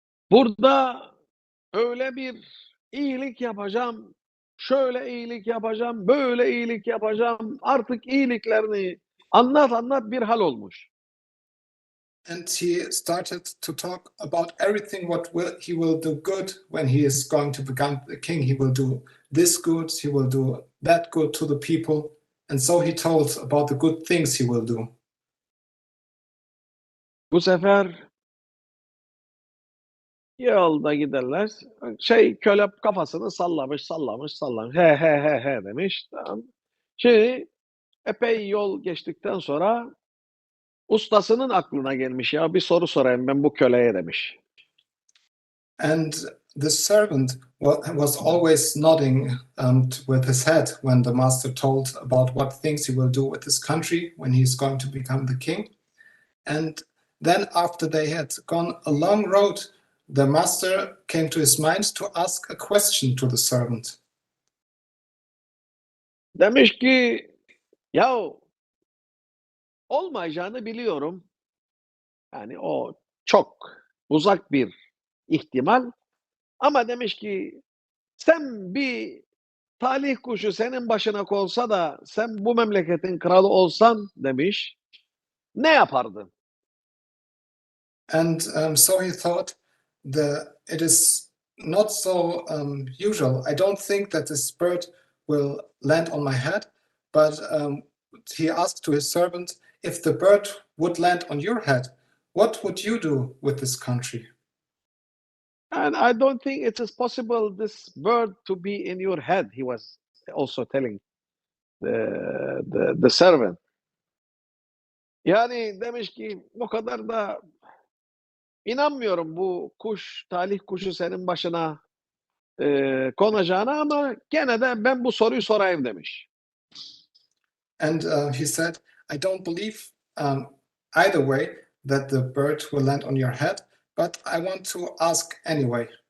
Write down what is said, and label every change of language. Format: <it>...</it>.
<tr>Burada öyle bir iyilik yapacağım, şöyle iyilik yapacağım, böyle iyilik yapacağım, artık iyiliklerini anlat anlat bir hal olmuş.</tr> <en>And he started to talk about everything he will do good when he is going to become the king. He will do this good, he will do that good to the people. And so he told about the good things he will do.</en> <tr>Bu sefer yolda giderler. Köle kafasını sallamış. He he he he demiş. Tamam. Şimdi epey yol geçtikten sonra ustasının aklına gelmiş, ya bir soru sorayım ben bu köleye demiş.</tr> <en>And the servant was always nodding with his head when the master told about what things he will do with his country when he's going to become the king. And then after they had gone a long road, the master came to his mind to ask a question to the servant.</en> <tr>Demiş ki ya olmayacağını biliyorum. Yani o çok uzak bir ihtimal. Ama demiş ki sen bir talih kuşu senin başına konsa da sen bu memleketin kralı olsan demiş. Ne yapardın?</tr> <en>And so he thought it is not so usual. I don't think that this bird will land on my head, but he asked to his servant, if the bird would land on your head, what would you do with this country? And I don't think it is possible this bird to be in your head, he was also telling the servant.</en> <tr>Yani demiş ki o kadar da inanmıyorum bu kuş, talih kuşu senin başına konacağına ama gene de ben bu soruyu sorayım demiş.</tr> <en>And he said, I don't believe either way that the bird will land on your head, but I want to ask anyway.</en>